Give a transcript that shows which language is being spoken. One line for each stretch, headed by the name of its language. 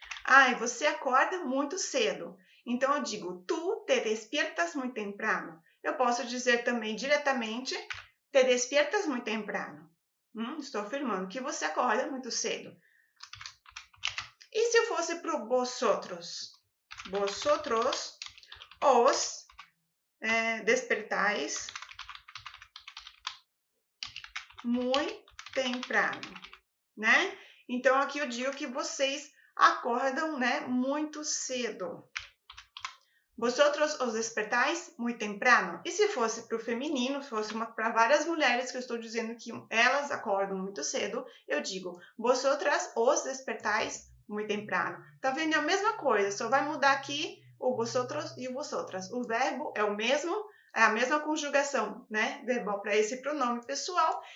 Portuguese: Ai, você acorda muito cedo. Então, eu digo,
Spanish: tu te despiertas muy temprano.
Portuguese: Eu posso dizer também diretamente,
Spanish: te despiertas muy temprano.
Portuguese: Estou afirmando que você acorda muito cedo. E se eu fosse para o vosotros?
Spanish: Vosotros os despertáis muy temprano, né?
Portuguese: Então, aqui eu digo que vocês acordam, né, muito cedo.
Spanish: Vosotros os despertáis muy temprano.
Portuguese: E se fosse para o feminino, se fosse para várias mulheres que eu estou dizendo que elas acordam muito cedo, eu digo,
Spanish: vosotras os despertáis muy temprano.
Portuguese: Tá vendo? É a mesma coisa, só vai mudar aqui o vosotros e o vosotras. O verbo é o mesmo, é a mesma conjugação, né, verbal para esse pronome pessoal.